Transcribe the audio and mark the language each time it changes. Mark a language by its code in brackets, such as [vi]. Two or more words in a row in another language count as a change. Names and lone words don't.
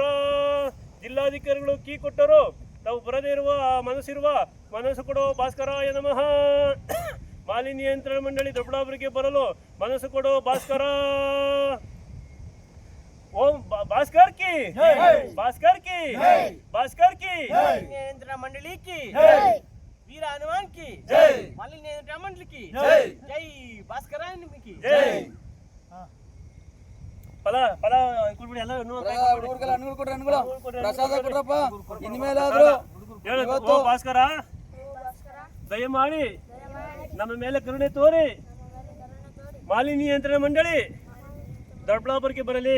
[kn] ಜಿಲ್ಲಾಧಿಕಾರಿಗಳು ಕೀ ಕೊಟ್ಟರು ತಾವು ಬರದೇ ಇರುವ ಮನಸ್ಸು ಕೊಡೋ ಭಾಸ್ಕರಾಯ ನಮಃ. ಮಾಲಿನ್ಯ ನಿಯಂತ್ರಣ ಮಂಡಳಿ ದೊಡ್ಡಬಳ್ಳಾಪುರಕ್ಕೆ ಬರಲು ಮನಸ್ಸು ಕೊಡೋ ಭಾಸ್ಕರ. [hi] ओम भास्कर की भास्कर की भास्कर की मालिन्य नियंत्रण मंडली की वीर हनुमान की मालिन्य नियंत्रण मंडली की जय भास्कर की [kn] ಜೈ. ಫಲ ಕೊಡ್ಬಿಡಿ ಎಲ್ಲ ಹುಡುಗರಿಗೆಲ್ಲ ಹಣ್ಣುಗಳು ಕೊಡ್ರಿ, ಹಣ್ಣುಗಳು ಪ್ರಸಾದ ಕೊಡ್ರಪ್ಪ. ಇನ್ಮೇಲಾದ್ರೂ ಹೇಳು. ಓ ಭಾಸ್ಕರ, ದಯಮಾಡಿ ನಮ್ಮ ಮೇಲೆ ಕರುಣೆ ತೋರಿ ಮಾಲಿನ್ಯ ನಿಯಂತ್ರಣ ಮಂಡಳಿ ದೊಡ್ಡಬಳ್ಳಾಪುರಕ್ಕೆ ಬರಲಿ.